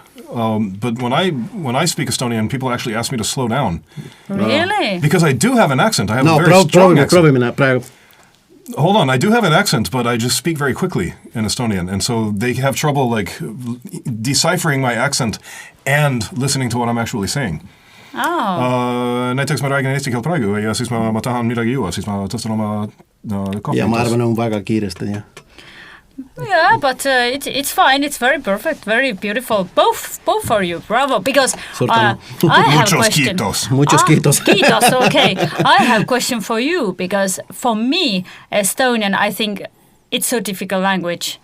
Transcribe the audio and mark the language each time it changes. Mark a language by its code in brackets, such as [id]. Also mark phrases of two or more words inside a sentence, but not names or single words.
[en] But when I speak Estonian, people actually ask me to slow down Really? because I do have an accent. I have No, a very strong accent. [et] praegu. [en] Hold on, I do have an accent, but I just speak very quickly in Estonian, and so they have trouble like deciphering my accent and listening to what I'm actually saying. Oh. [et] Näiteks ma räägin eesti keelt praegu ja siis ma tahan midagi juua, siis ma tõstan oma kohvi. Ja ma arvan, on väga kiiresti, jah. [en] Yeah, but it's fine. It's very perfect, very beautiful. Both for you. Bravo. Because I have a [es] Muchos [en] question. [es] quitos. Muchos quitos. [en] Quitos, okay. I have a question for you, because for me, Estonian, I think it's so difficult language.